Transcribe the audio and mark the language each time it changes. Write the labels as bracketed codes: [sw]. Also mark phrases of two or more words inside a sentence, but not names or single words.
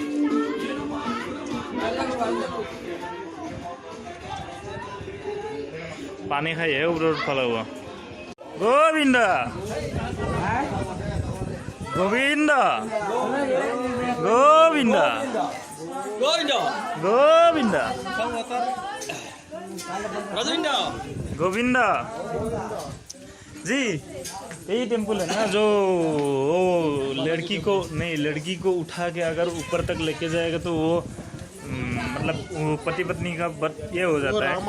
[as] পানী খাইহে ওপৰত উঠিব লাগিব গোবিন্দা গোবিন্দা গোবিন্দা গোবিন্দা [hi] गोविंदा जी यही टेम्पल है ना जो वो लड़की को उठा के अगर ऊपर तक लेके जाएगा तो वो मतलब पति पत्नी का ये हो जाता है